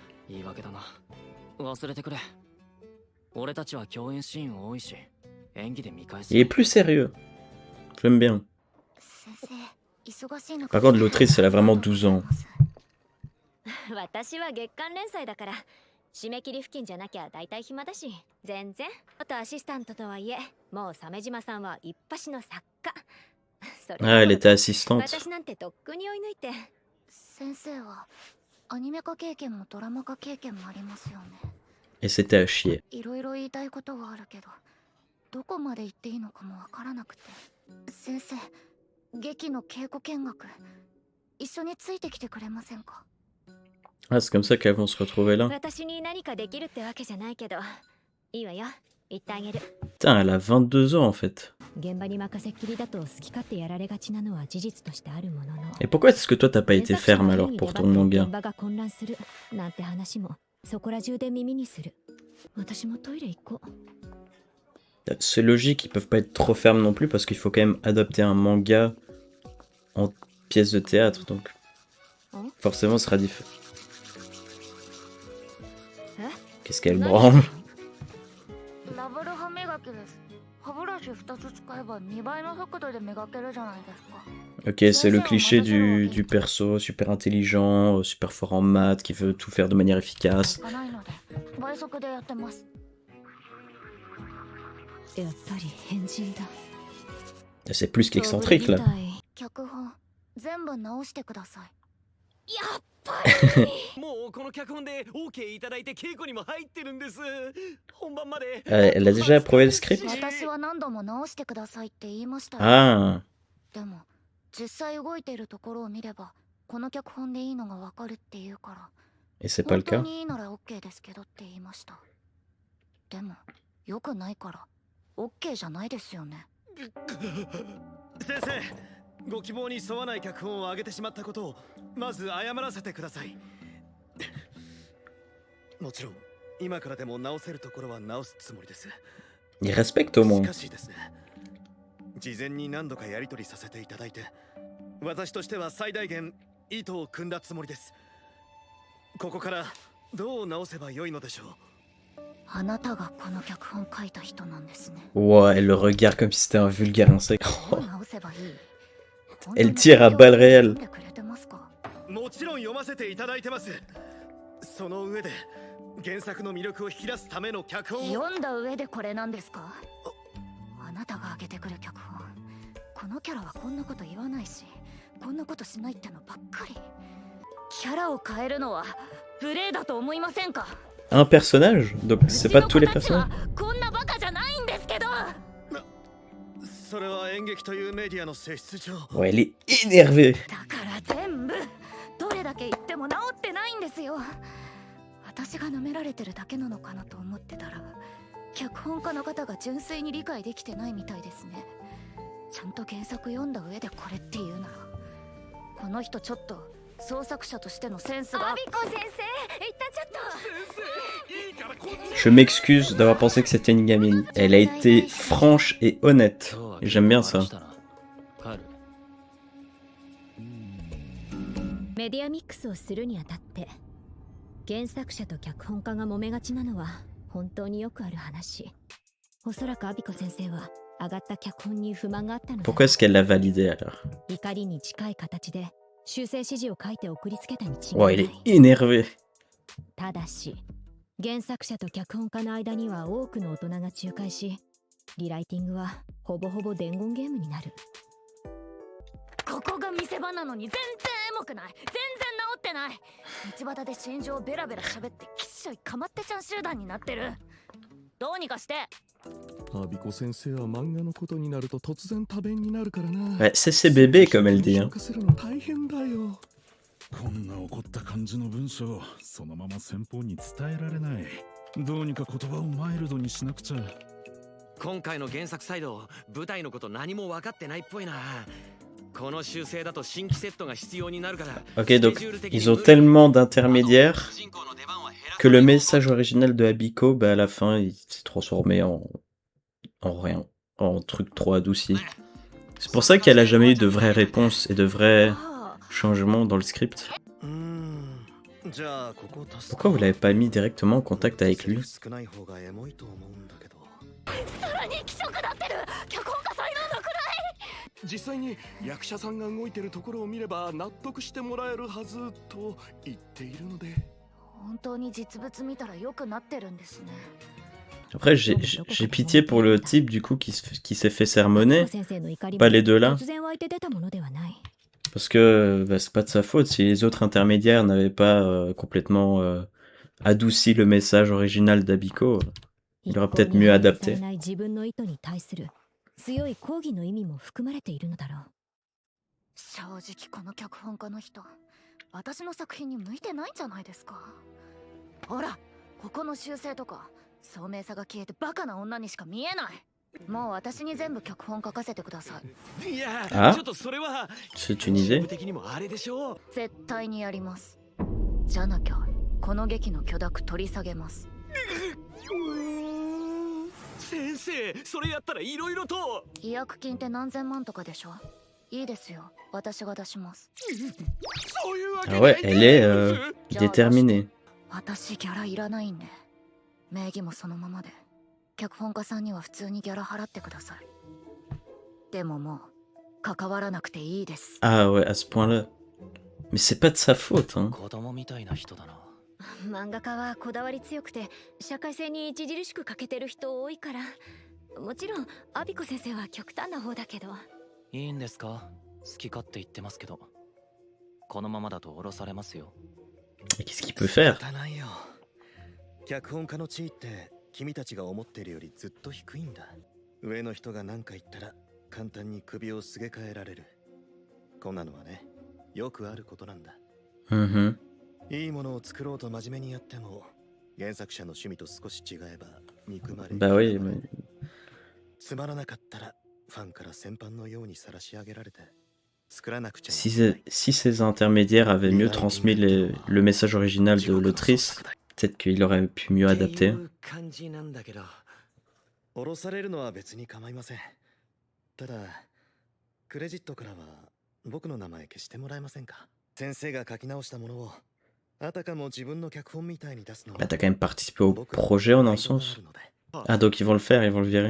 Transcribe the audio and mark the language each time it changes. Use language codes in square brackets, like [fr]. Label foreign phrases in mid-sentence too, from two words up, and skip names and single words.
[ja] 言い訳だな。忘れてくれ。俺たちは共演シーン多いし、演技で見返す。 [fr] Il est plus sérieux. J'aime bien. [ja] 先生、忙しいの [fr] Par contre, l'autrice, elle a vraiment 12 ans. [ja] 私は月間連載だから締め切り付近じゃなきゃ大体暇だし全然。あとアシスタントとはいえもう鮫島さんは一発の作家。それ [fr] Ah, elle était assistante. [ja] 私なんてとっくに追い抜いて。先生はアニメ化経験もドラマ化経験もありますよね。 [fr] Et c'était à chier. [ja] いろいろ言いたいことはあるけどどこまで言っていいのかもわからなくて。先生、劇の稽古見学一緒についてきてくれませんか？ [fr] Ah, c'est comme ça qu'elles vont se retrouver là. [ja] 私に何かできるってわけじゃないけどいいわよ、言ってあげる。 [fr] Putain, elle a 22 ans en fait. [ja] 現場に任せっきりだと好き勝手やられがちなのは事実としてあるものの。 [fr] Et pourquoi est-ce que toi t'as pas été ferme alors pour ton manga? [ja] 現場が混乱するなんて話もそこら中で耳にする。私もトイレ行こう。 [fr] C'est logique, ils peuvent pas être trop fermes non plus parce qu'il faut quand même adapter un manga en pièce de théâtre, donc forcément ce sera différent. Qu'est-ce qu'elle branle? [ja] ラブル歯磨きです。歯ブラシ2つ使えば2倍の速度で磨けるじゃないですか。 [fr] Ok, c'est le cliché du perso super intelligent, super fort en maths, qui veut tout faire de manière efficace. [ja] 使わないので倍速でやってます。やっぱり変人だ。 [fr] C'est plus qu'excentrique là. [ja] 脚本全部直してください。やっぱりもうこの脚本で OK いただいて稽古にも入ってるんです。本番まで。 [fr] Elle a déjà approuvé le script? [ja] 私は何度も直してくださいって言いましたよ。 Ah, でも実際動いているところを見ればこの脚本でいいのがわかるっていうから。 [fr] et c'est pas le [ja] 本当 [fr] cas? [ja] にいいなら OK ですけどって言いました。でもよくないから OK じゃないですよね。先生、ご希望に沿わない脚本を上げてしまったことをまず謝らせてください。もちろん今からでも直せるところは直すつもりです。 [fr] Il respecte au [ja] し [fr] moins. [ja] かしですね、事前に何度かやり取りさせていただいて、私としては最大限意図を組んだつもりです。ここからどう直せばよいのでしょう。あなたがこの脚本書いた人なんですね。 [fr] Ouah, elle le regarde comme si c'était un vulgaire insecte. [ja] どう直せばいい？ [fr] Elle tire à balles réelles. [ja] もちろん読ませていただいてます。その上で原作の魅力を引き出すための脚本を読んだ上でこれなんですか？あなたが挙げてくる脚本、このキャラはこんなこと言わないしこんなことしないってのばっかり。キャラを変えるのは無礼だと思いませんか？ [fr] Un personnage? Donc c'est pas tous les personnages? [ja] こんなバカじゃないんですけど。それは演劇というメディアの性質上。 [fr] Ouais, elle est énervée. [ja] だから全部どれだけ言っても治ってないんですよ。私が舐められてるだけなのかなと思ってたら脚本家の方が純粋に理解できてないみたいですね。ちゃんと原作読んだ上でこれっていうならこの人ちょっと創作者としてのセンスが。アビコ先生、言ったちょっと。 [fr] Je m'excuse d'avoir pensé que c'était une gamine. Elle a été franche et honnête. Et j'aime bien ça. [ja] メディアミックスをするにあたって原作者と脚本家が揉めがちなのは本当によくある話。おそらくアビコ先生は上がった脚本に不満があったのだ。 [fr] Pourquoi est-ce qu'elle l'a validé alors? [ja] 怒りに近い形で修正指示を書いて送りつけたに違い [fr] Ouais, [ja] な [fr] il [ja] い。 [fr] est énervé. [ja] ただし原作者と脚本家の間には多くの大人が仲介しリライティングはほぼほぼ伝言ゲームになる。ここが見せ場なのに全然エモくない。全然治ってない。道端で心情ベラベラ喋ってきっしょいかまってちゃん集団になってる。どうにかして。アビコ先生は漫画のことになると突然多弁になるからな。 [fr] Ouais, c'est ses bébés comme elle dit. Hein. [ja] するの大変だよ。こんな怒った感じの文章、そのまま先方に伝えられない。どうにか言葉をマイルドにしなくちゃ。今回の原作サイド、舞台のこと何も分かってないっぽいな。この修正だと新規セットが必要になるから。 [fr] Ok, donc ils ont tellement d'intermédiaires que le message original de Abiko, bah à la fin, il s'est transformé en rien, en truc trop adouci. C'est pour ça qu'elle a jamais eu de vraies réponses et de vrais changements dans le script. [ja] じゃあここを足すと [fr] Pourquoi vous l'avez pas mis directement en contact avec lui? [ja] 少ない方がエモいと思うんだけど。さらに気色だってる。脚本家才能のくらい。実際に役者さんが動いてるところを見れば納得してもらえるはずと言っているので。本当に実物見たら良くなってるんですね。 [fr] Après, j'ai pitié pour le type du coup qui s'est fait sermonner. Pas les deux là. Parce que bah, c'est pas de sa faute si les autres intermédiaires n'avaient pas complètement adouci le message original d'Abiko. Il aurait peut-être mieux adapté. [ja] 強い抗議の意味も含まれているのだろう。正直この脚本家の人、私の作品に向いてないんじゃないですか。ほら、ここの修正とか、聡明さが消えてバカな女にしか見えない。もう私に全部脚本書かせてください。いや、あちょっとそれは [fr] C'est une idée? [ja] 的にもあれでしょう。絶対にやります。じゃなきゃこの劇の許諾取り下げます。先生、それやったらいろいろと。違約金って何千万とかでしょ。いいですよ、私が出します。そういうわけ Ah ない [fr] ouais, elle est déterminée. [ja] 私ギャラいらないんで。名義もそのままで。脚本家さんには普通にギャラ払ってください。でももう関わらなくていいです。 [fr] Ah ouais, à ce point-là. Mais c'est pas de sa faute, hein. [ja] 子供みたいな人だな。漫画家はこだわり強くて社会性に著しく欠けてる人多いから。もちろんアビコ先生は極端な方だけど。いいんですか？好き勝手言ってますけど、このままだと降ろされますよ。 [fr] Et qu'est-ce qu'il peut faire? [ja] 仕方ないよ。脚本家の地位って君たちが思ってるよりずっと低いんだ。上の人が何か言ったら簡単に首をすげ替えられる。こんなのはね、よくあることなんだ。 Mhm. いいものを作ろうと真面目にやっても原作者の趣味と少し違えば憎まれる。 [fr] Bah oui, mais [ja] つまらなかったらファンから先般のように晒し上げられて作らなくちゃい [fr] si [ja] けない。 [fr] si ces intermédiaires avaient mieux transmis le message original de l'autrice, peut-être qu'il aurait pu mieux [ja] ってい [fr] adapter. [ja] う感じなんだけど。降ろされるのは別に構いません。ただクレジットからは僕の名前消してもらえませんか。先生が書き直したものをあたかも自分の脚本みたいに出すの [fr] Bah t'as quand même participé au projet en un sens. Ah donc ils vont le faire, ils vont le virer.